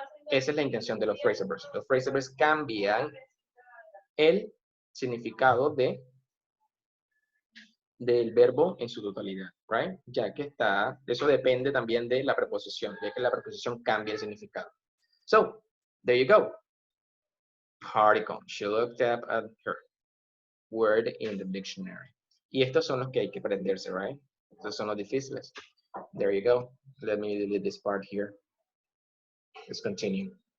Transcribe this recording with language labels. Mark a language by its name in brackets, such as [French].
[Spanish] Esa es la intención de los phrasal verbs. Los phrasal verbs cambian el significado del verbo en su totalidad, right? Ya que eso depende también de la preposición, ya que la preposición cambia el significado. [English] So, there you go. Particle. She looked up at her word in the dictionary. [Spanish] Y estos son los que hay que aprenderse, right? Estos son los difíciles. [English] There you go. Let me delete this part here. Let's continue.